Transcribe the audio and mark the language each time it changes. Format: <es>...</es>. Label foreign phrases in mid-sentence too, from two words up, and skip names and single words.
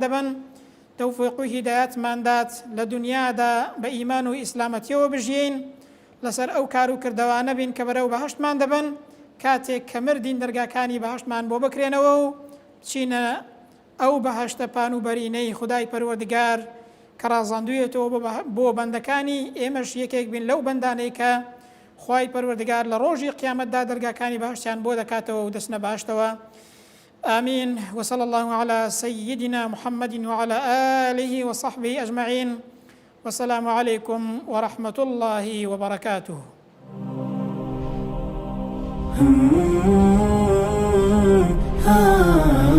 <ckb>دەبن، تەوفیق و هیدایەتمان دات لە دونیادا بە ئیمان و ئیسلامەتیەوە بژین، لەسەر ئەو کار و کردەوانە بین کە بەرەو بەهەشتمان دەبن، کاتێک کە مردین دەرگاکانی بەهەشتمان بۆ بکرێنەوە و بچینە ئەو بەهەشتە پان و بەرینەی خودای پەروەردگار کە ڕازاندوویەتەوە بۆ بەندەکانی ئێمەش یەکێک بین لەو بەندانەی کە خوای پەروەردگار لە ڕۆژی قیامەتدا دەرگاکانی بەهەشتیان بۆ دەکاتەوە و دەچنە بەهەشتەوە.</ckb> <ar>آمين. وصلى الله على سيدنا محمد وعلى آله وصحبه أجمعين، والسلام عليكم ورحمة الله وبركاته.</ar>